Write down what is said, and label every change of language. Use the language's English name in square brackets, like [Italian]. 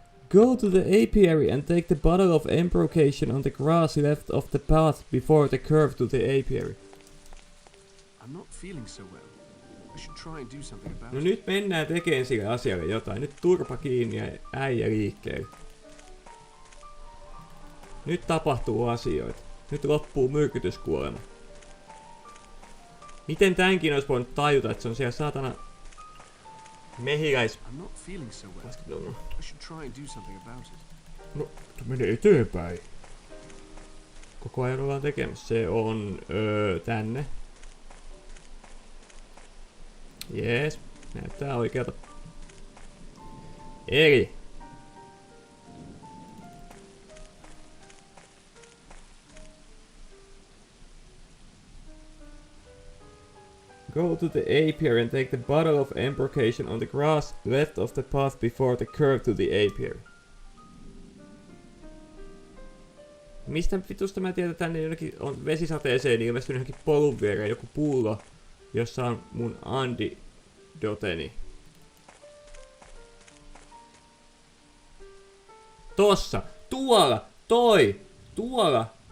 [English] Go to the apiary and take the bottle of embrocation on the grass left of the path before the curve to the apiary. I'm not feeling so well. I should try and do something about [Finnish] No [English] it. [Finnish] nyt mennään tekemään sille asialle jotain. Nyt turpa kiinni ja äijä liikkeelle. Nyt tapahtuu asioita. Nyt loppuu myrkytyskuolema. Miten tämänkin olisi voinut tajuta, että se on siellä saatana mehiläis... [English] I'm not feeling so well. I should try and do something about it. [Finnish] No, mene eteenpäin. Koko ajan ollaan tekemässä. Se on tänne. Jees, näyttää oikealta. Eli [English] Go to the apiary and take the bottle of embrocation on the grass left of the path before the curve to the apiary. [Finnish] Mistä vitusta mä tiedän, että tänne jonnekin on vesisateeseen ilmestynyt johonkin polun viereen joku pullo, jossa on mun antidoteni. Tossa! Tuolla! Toi! Tuolla!